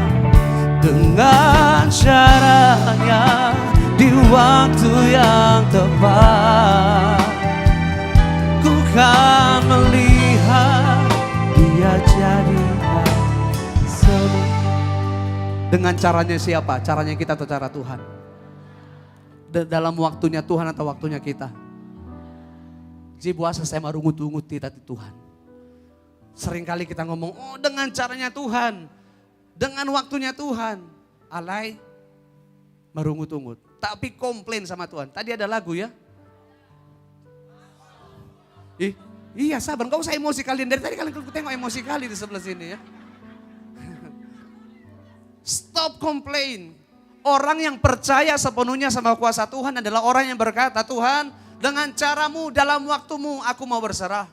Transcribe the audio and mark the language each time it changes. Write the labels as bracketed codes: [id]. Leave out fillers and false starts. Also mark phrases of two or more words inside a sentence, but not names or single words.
[id] Dengan caranya di waktu yang tepat, ku kan melihat Dia jadikan semua. Dengan caranya siapa? Caranya kita atau cara Tuhan? Dalam waktunya Tuhan atau waktunya kita? Jibuasa saya marungut-ungut tadi Tuhan. Seringkali kita ngomong, oh dengan caranya Tuhan, dengan waktunya Tuhan. [bbc] Alay, marungut-ungut. [id] Tapi komplain sama Tuhan. Tadi ada lagu ya. Iya sabar, gak usah emosi kalian. Dari tadi kalian tengok emosi kali di sebelah sini ya. [en] Stop complain. [id] Orang yang percaya sepenuhnya sama kuasa Tuhan adalah orang yang berkata, Tuhan dengan caramu dalam waktumu aku mau berserah.